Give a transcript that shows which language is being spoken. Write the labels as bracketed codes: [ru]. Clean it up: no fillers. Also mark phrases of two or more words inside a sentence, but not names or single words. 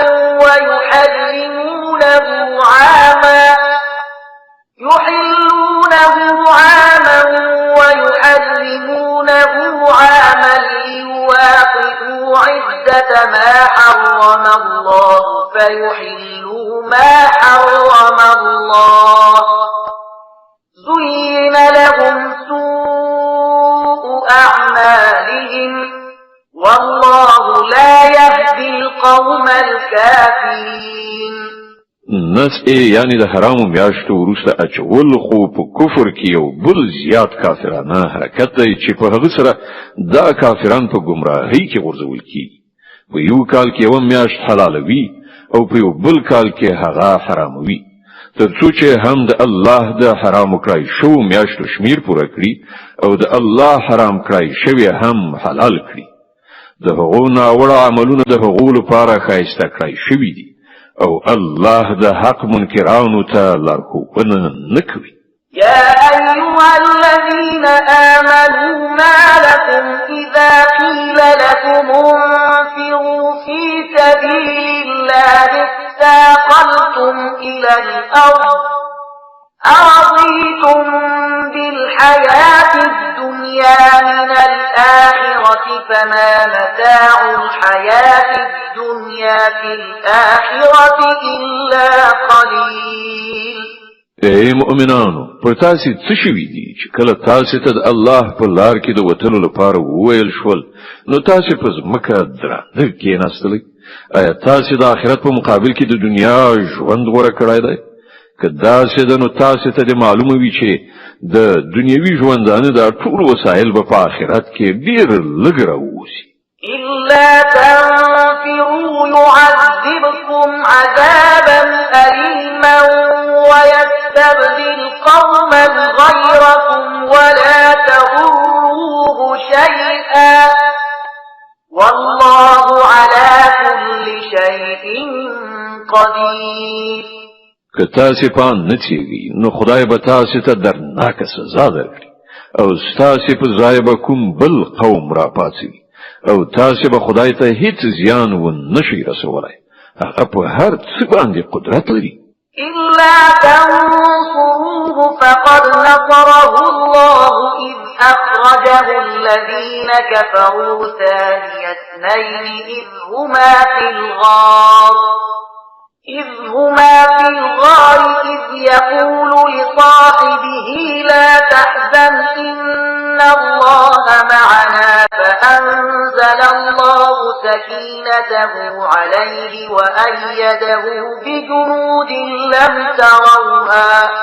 [ar] ويحرمونه عاما ليواطئوا عدة ما حرم الله فيحلوا ما حرم الله زين لهم سوء أعمالهم والله لا يهدي القوم الكافرين. [ps] نس یعنی د حرامو میاشتو وروسته اچول خو په کفر کې یو بل زیات کافرانه حرکت دی چې په هغه سره دا کافران په گمراهۍ کې غورځول کیږي. په یو کال کې یو میاشت حلالوي او په یو بل کال کې هغه حراموي ترڅو چې هم د الله د حرام کړی شو میاشتو شمیر پوره کړي او د الله حرام کړی شوی هم حلال کړي. د هغو ناوړه عملونه د هغو لپاره ښایسته کړی شوي دي او الله د حق منکرانو ته لارښوونه نه کوي. [ar] يا أيها الذين آمنوا ما لكم إذا قيل لكم انفروا في سبيل الله اثاقلتم إلى الأرض أرضيتم بالحياة الدنيا من الآخرة فما متاع الحياة الدنيا في الآخرة إلا قليل. [ps] اے مؤمنانو پر تاسو څه شوي دي چې کله تاسو ته د الله په لار کې د وتلو لپاره وویل شول نو تاسو په ځمکه درانه کېناستئ؟ آیا تاسو د آخرت په مقابل کې د دنیا ژوند غوره کړی دی؟ که داسې ده نو تاسو ته د معلومه وي چې د دنیوي ژوندانه د ټول وسایل به په آخرت کې ډېر لږ راووسي. [ar] إلا تنفروا يعذبكم عذابا أليما ويستبدل قوما غيركم ولا تضروه شيئا والله على كل شيء قدير. [ps] که تاسو پان نه چیږي نو خدای به تاسو ته درناکه سزا درکړي او ستاسو په ځای به کوم بل قوم را پاتوي او تاسو به خدای ته هیڅ زیان و نشي رسولای هغه په هر څه باندې قدرت لري [ar] إلا تنصروه فقد نصره الله إذ أخرجه الذين كفروا ثاني اثنين إذ هما في الغار إذ يقول لصاحبه لا تحزن إن الله معنا فأنزل الله سكينته عليه وأيده بجنود لم تروها